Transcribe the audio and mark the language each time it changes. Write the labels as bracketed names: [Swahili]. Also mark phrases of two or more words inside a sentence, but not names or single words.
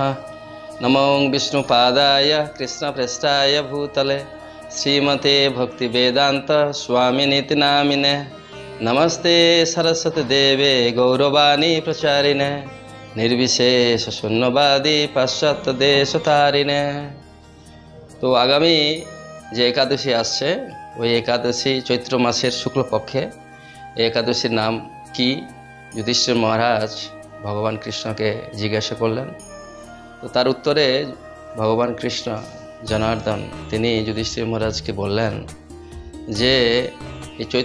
[Sanskrit] नमो विष्णुपादाय कृष्णप्रेष्ठाय भूतले श्रीमते भक्तिवेदान्त स्वामिनीति नामिने। नमस्ते सरस्वती देवे गौरवाणी प्रचारिणे निर्विशेष शून्यवादी पाश्चात्य देशतारिणे। [Bangla] तो आगामी যে একাদশী আসছে ওই একাদশী চৈত্র মাসের শুক্লপক্ষে এই একাদশীর নাম কি যুধিষ্ঠির মহারাজ ভগবান কৃষ্ণকে জিজ্ঞাসা করলেন। তো তার উত্তরে ভগবান কৃষ্ণ জনার্দন তিনি যুধিষ্ঠির মহারাজকে বললেন যে এই চৈত্র